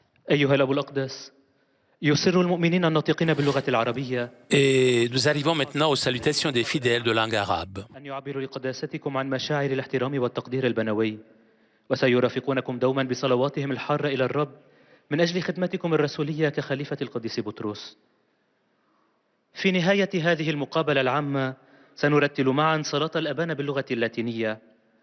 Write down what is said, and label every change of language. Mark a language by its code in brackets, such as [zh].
[ar] أيها الأب الأقدس، يسر المؤمنين الناطقين باللغة العربية [fr] Et nous arrivons maintenant aux salutations des fidèles de langue arabe. [ar] أن يعبروا لقداستكم عن مشاعر الاحترام والتقدير البنوي، وسيرافقونكم دوما بصلواتهم الحارة إلى الرب من أجل خدمتكم الرسولية كخليفة القديس بطرس. في نهاية هذه المقابلة العامة سنرتل معا صلاة الأبان باللغة اللاتينية.